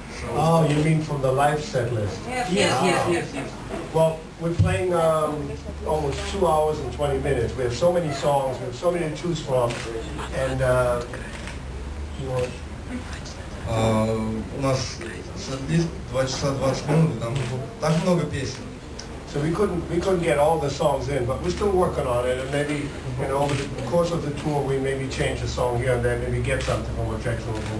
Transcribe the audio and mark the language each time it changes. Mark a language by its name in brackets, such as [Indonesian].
[English] Oh, you mean from the live set list? Yes. Well, we're playing almost 2 hours and 20 minutes. We have so many songs, we have so many to choose from, and you know, [Russian] У нас сет-лист 2 часа 20 минут, и там так много песен. [English] so we couldn't get all the songs in, but we're still working on it, and maybe, you know, over the course of the tour, we maybe change a song here and there, maybe get something from what Jackson will do.